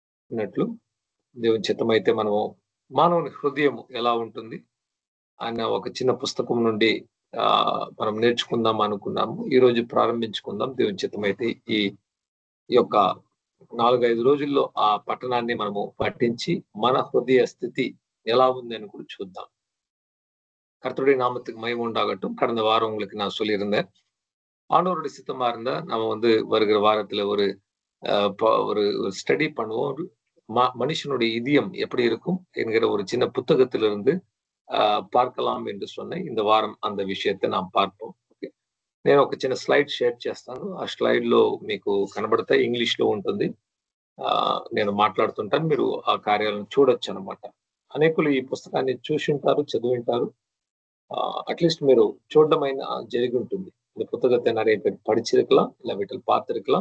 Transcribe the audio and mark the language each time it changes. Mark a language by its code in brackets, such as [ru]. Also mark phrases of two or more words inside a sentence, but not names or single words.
[te] అన్నట్లు దేవుని చిత్తమైతే మనము మానవుని హృదయం ఎలా ఉంటుంది అన్న ఒక చిన్న పుస్తకం నుండి మనం నేర్చుకుందాం అనుకున్నాము. ఈ రోజు ప్రారంభించుకుందాం. దేవుని చిత్తమైతే ఈ ఈ యొక్క 4-5 రోజుల్లో ఆ పట్టణాన్ని మనము పఠించి మన హృదయ స్థితి ఎలా ఉంది అని கூட చూద్దాం. [ta] கர்த்தருடைய நாமத்துக்கு மகிமை உண்டாகட்டும். கடந்த வாரம் உங்களுக்கு நான் சொல்லியிருந்தேன். ஆண்டவருடைய சித்தமா இருந்தா நம்ம வருகிற வாரத்துல ஒரு ஸ்டடி பண்ணுவோம். மனுஷனுடைய இதயம் எப்படி இருக்கும் என்கிற ஒரு சின்ன పుస్తకத்திலிருந்து பார்க்கலாம் என்று சொன்னேன். இந்த వారం அந்த విషయத்தை நாம் பார்ப்போம். [te] నేను ఒక చిన్న [en] slide share [te] చేస్తాను. ఆ స్లైడ్ లో మీకు కనబడతాయి. ఇంగ్లీష్ లో ఉంటుంది. నేను మాట్లాడుతుంటాను. మీరు ఆ కార్యాలను చూడొచ్చు అనమాట. అనేకులు ఈ పుస్తకాన్ని చూసింటారు, చదివింటారు. அட்லீஸ்ட் మీరు చూడడమైనా జరిగి ఉంటుంది. [ta] இந்த புத்தகத்தை நிறைய பேர் படிச்சிருக்கலாம், இல்ல வீட்டில் பார்த்திருக்கலாம்.